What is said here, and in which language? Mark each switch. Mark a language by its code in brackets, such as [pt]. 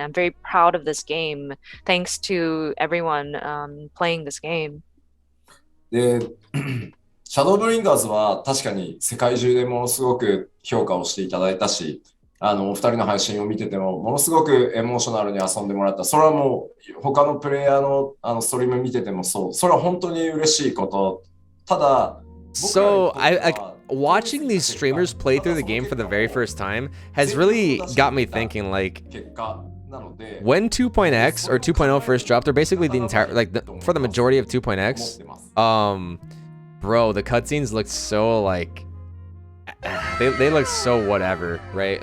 [en] I'm very proud of this game, thanks to everyone playing this game. [ja] で、シャドーブリンガーズは確かに世界中でものすごく評価をしていただいたし、お二人の配信を見てても、ものすごくエモーショナルに遊んでもらった。それはもう、他のプレイヤーのストリーム見ててもそう。それは本当に嬉しいこと。ただ、 [en] So watching these streamers play through the game for the very first time has really got me thinking, like, [ja] 結果なので、 [en] when 2.x or 2.0 first dropped, or basically the entire, like for the majority of 2.x, bro, the cutscenes looked so like they look so whatever, right?